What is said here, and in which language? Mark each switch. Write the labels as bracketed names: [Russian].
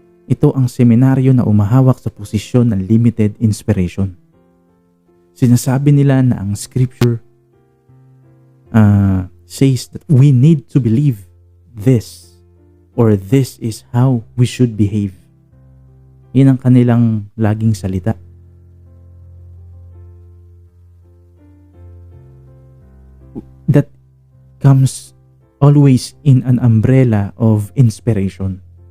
[Filipino] Ito ang seminaryo na umahawak sa posisyon ng limited inspiration. Sinasabi nila na [English] ang scripture says that we need to believe this, or this is how we should behave. [Filipino] Yan ang kanilang laging salita. [English] That comes always in an umbrella of inspiration.